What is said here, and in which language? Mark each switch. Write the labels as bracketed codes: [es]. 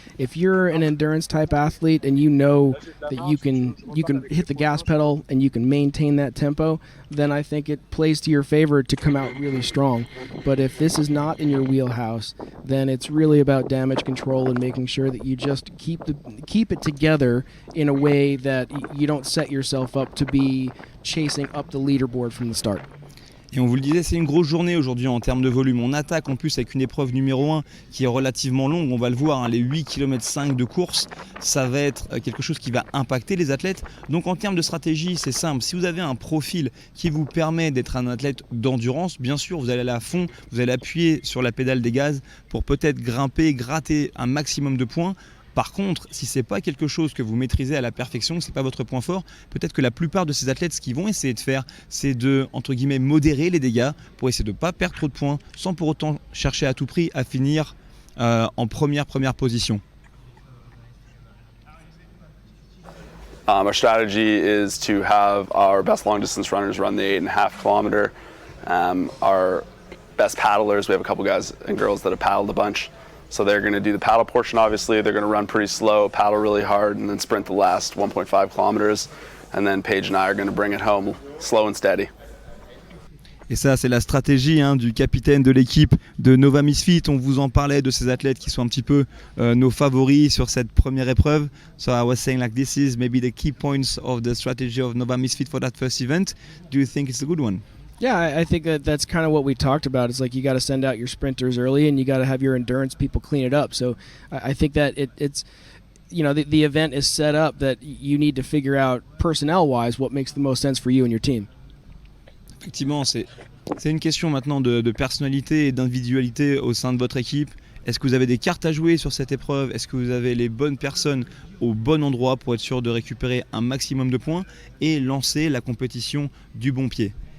[en] If you're an endurance type athlete and you know that you can hit the gas pedal and you can maintain that tempo, then I think it plays to your favor to come out really strong. But if this is not in your wheelhouse, then it's really about damage control and making sure that you just keep it together in a way that you don't set yourself up to be chasing up the leaderboard from the start. [fr] Et on vous le disait, c'est une grosse journée aujourd'hui en termes de volume. On attaque en plus avec une épreuve numéro 1 qui est relativement longue. On va le voir, les 8 km 5 de course, ça va être quelque chose qui va impacter les athlètes. Donc en termes de stratégie, c'est simple. Si vous avez un profil qui vous permet d'être un athlète d'endurance, bien sûr, vous allez aller à fond, vous allez appuyer sur la pédale des gaz pour peut-être grimper, gratter un maximum de points. Par contre, si ce n'est pas quelque chose que vous maîtrisez à la perfection, ce n'est pas votre point fort, peut-être que la plupart de ces athlètes, ce qu'ils vont essayer de faire, c'est de, entre guillemets, modérer les dégâts pour essayer de ne pas perdre trop de points, sans pour autant chercher à tout prix à finir en première position. [en] Our strategy is to have our best long distance runners run the 8.5 kilometer. Our best paddlers, we have a couple guys and girls that have paddled a bunch. So they're going to do the paddle portion, obviously. They're going to run pretty slow, paddle really hard, and then sprint the last 1.5 kilometers. And then Paige and I are going to bring it home slow and steady. [fr] Et ça, c'est la stratégie du capitaine de l'équipe de Nova Misfit. On vous en parlait de ces athlètes qui sont un petit peu nos favoris sur cette première épreuve. [en] So I was saying this is maybe the key points of the strategy of Nova Misfit for that first event. Do you think it's a good one? Yeah, I think that's kind of what we talked about. It's like you got to send out your sprinters early, and you got to have your endurance people clean it up. So I think that it's the event is set up that you need to figure out personnel-wise what makes the most sense for you and your team. [fr] Effectivement, c'est une question maintenant de personnalité et d'individualité au sein de votre équipe. Est-ce que vous avez des cartes à jouer sur cette épreuve? Est-ce que vous avez les bonnes personnes au bon endroit pour être sûr de récupérer un maximum de points et lancer la compétition du bon pied?